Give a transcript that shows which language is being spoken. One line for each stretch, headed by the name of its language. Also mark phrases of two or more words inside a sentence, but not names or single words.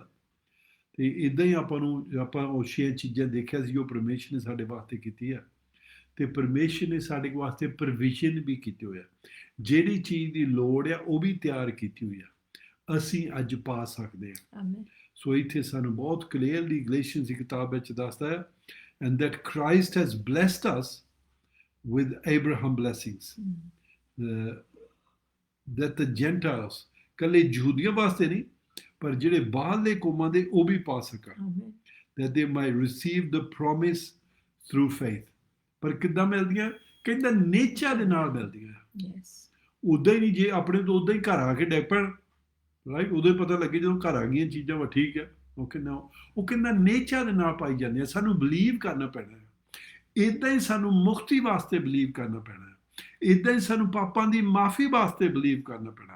Punjabi: ਤੇ ਇੱਦਾਂ ਹੀ ਆਪਾਂ ਉਹ 6 ਚੀਜ਼ਾਂ ਦੇਖਿਆ ਸੀ ਜੋ ਪਰਮੇਸ਼ਰ ਨੇ ਸਾਡੇ ਵਾਸਤੇ ਕੀਤੀ ਆ, ਤੇ ਪਰਮੇਸ਼ਰ ਨੇ ਸਾਡੇ ਵਾਸਤੇ ਪ੍ਰੋਵੀਜ਼ਨ ਵੀ ਕੀਤੀ ਹੋਇਆ। ਜਿਹੜੀ ਚੀਜ਼ ਦੀ ਲੋੜ ਆ ਉਹ ਵੀ ਤਿਆਰ ਕੀਤੀ ਹੋਈ ਆ, ਅਸੀਂ ਅੱਜ ਪਾ ਸਕਦੇ ਹਾਂ। ਸੋ ਇੱਥੇ ਸਾਨੂੰ ਬਹੁਤ ਕਲੀਅਰਲੀ ਗਲੇਸ਼ੀਅਨਸ ਦੀ ਕਿਤਾਬ ਵਿੱਚ ਦੱਸਦਾ ਹੈ,
English: and that Christ has blessed us with Abraham blessings, that the Gentiles,
Punjabi: ਕੱਲੇ ਯਹੂਦੀਆਂ ਵਾਸਤੇ ਨਹੀਂ, ਪਰ ਜਿਹੜੇ ਬਾਹਰਲੇ ਕੌਮਾਂ ਦੇ ਉਹ ਵੀ ਪਾ ਸਕਣ,
English: that they might receive the promise through faith।
Punjabi: ਪਰ ਕਿੱਦਾਂ ਮਿਲਦੀਆਂ? ਕਹਿੰਦਾ ਨੇਚਰ ਦੇ ਨਾਲ ਮਿਲਦੀਆਂ। ਉੱਦਾਂ ਹੀ ਨਹੀਂ, ਜੇ ਆਪਣੇ ਤੋਂ ਉੱਦਾਂ ਹੀ ਘਰ ਆ ਕੇ ਡਿੱਗ ਪੈਣ, ਰਾਈਟ, ਉਦੋਂ ਹੀ ਪਤਾ ਲੱਗੇ ਜਦੋਂ ਘਰ ਆ ਗਈਆਂ ਚੀਜ਼ਾਂ ਵਾ ਠੀਕ ਹੈ। ਉਹ ਕਹਿੰਦਾ ਨੇਚਰ ਦੇ ਨਾਲ ਪਾਈ ਜਾਂਦੀਆਂ। ਸਾਨੂੰ ਬਲੀਵ ਕਰਨਾ ਪੈਣਾ, ਇੱਦਾਂ ਹੀ ਸਾਨੂੰ ਮੁਕਤੀ ਵਾਸਤੇ ਬਲੀਵ ਕਰਨਾ ਪੈਣਾ, ਇੱਦਾਂ ਹੀ ਸਾਨੂੰ ਪਾਪਾਂ ਦੀ ਮਾਫੀ ਵਾਸਤੇ ਬਲੀਵ ਕਰਨਾ ਪੈਣਾ।